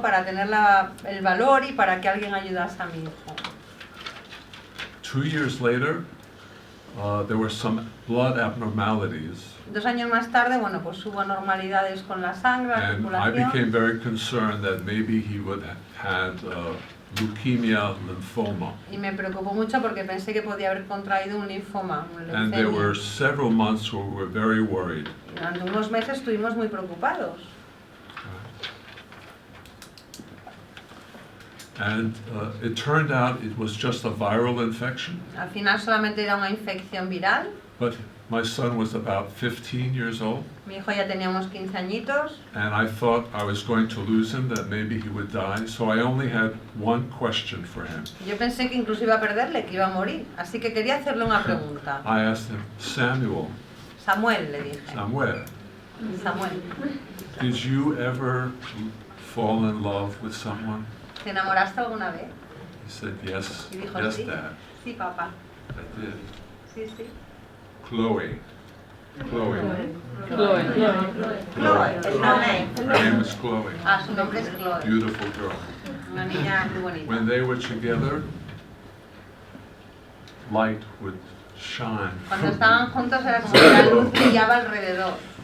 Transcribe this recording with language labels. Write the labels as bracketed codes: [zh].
[es] Para tener el valor y para que alguien ayudase a mi hijo. [en] 2 years later, there were some blood abnormalities, [es] 2 años más tarde, bueno, pues hubo anormalidades con la sangre, la [en] and I [es] circulación. [en] became very concerned that maybe he would have had leukemia, lymphoma. [es] Y me preocupó mucho porque pensé que podía haber contraído un linfoma, una [en] And there were [es] leucemia. [en] several months where we were very worried. [es] Durante unos meses estuvimos muy preocupados. [en] And it turned out it was just a viral infection, [es] Al final solamente era una infección viral. [en] but my son was about 15 years old, [es] Mi hijo ya tenía unos 15 añitos [en] and I thought I was going to lose him, that maybe he would die, so I only had one question for him. [es] y yo pensé que incluso iba a perderle, que iba a morir. Así que quería hacerle una pregunta. [en] I asked him, Samuel, [es] Samuel, le dije. [en] Samuel, [es] Samuel, [en] did you ever fall in love with someone? [es] ¿te enamoraste alguna vez? [en] He said, yes, [es] Y dijo, [en] yes, [es] sí. [en] Dad, [es] Sí, papá. [en] I did. [es] Sí, sí. [en] Chloe. Chloe. [es] Chloe, el nombre. [en] Her name is Chloe. [es] Ah, su nombre es Chloe. [en] Beautiful girl. [es] Una niña muy bonita. [en] When they were together, light would shine. [es] Cuando estaban juntos era como que la luz brillaba alrededor.